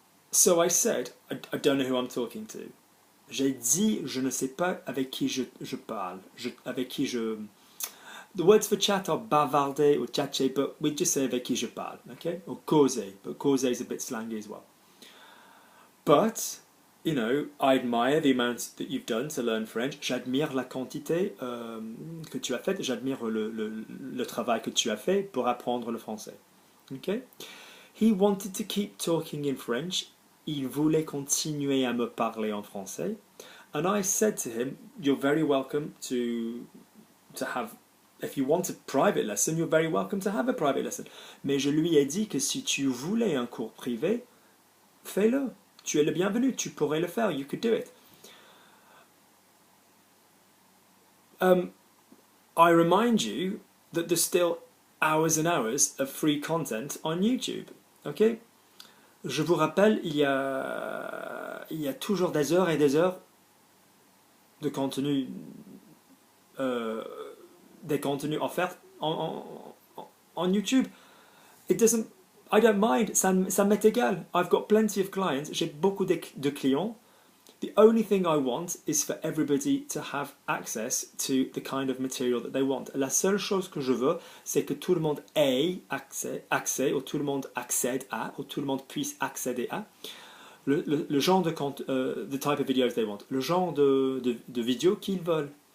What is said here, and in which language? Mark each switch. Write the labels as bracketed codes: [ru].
[en] So I said, I don't know who I'm talking to. [fr] J'ai dit, je ne sais pas avec qui je parle. [en] The words for chat are bavarder or tchatcher, but we just say [fr] avec qui je parle, [en] okay? Or causer, but causer is a bit slangy as well. But, you know, I admire the amount that you've done to learn French. [fr] J'admire la quantité que tu as faite. J'admire le travail que tu as fait pour apprendre le français. [en] Okay? He wanted to keep talking in French. [fr] Il voulait continuer à me parler en français. [en] And I said to him, you're very welcome to have... If you want a private lesson, you're very welcome to have a private lesson. [fr] Mais je lui ai dit que si tu voulais un cours privé, fais-le. Tu es le bienvenu. Tu pourrais le faire. [en] You could do it. I remind you that there's still hours and hours of free content on YouTube. Okay? [fr] Je vous rappelle, il y a toujours des heures et des heures de contenu des contenus offerts on YouTube. [en] It doesn't, I don't mind, [fr] ça m'est égal. [en] I've got plenty of clients, [fr] j'ai beaucoup de clients. [en] The only thing I want is for everybody to have access to the kind of material that they want. [fr] La seule chose que je veux, c'est que tout le monde ait accès, ou tout le monde accède à, ou tout le monde puisse accéder à le genre de [en] the type of videos they want, [fr] le genre de vidéos qu'ils veulent.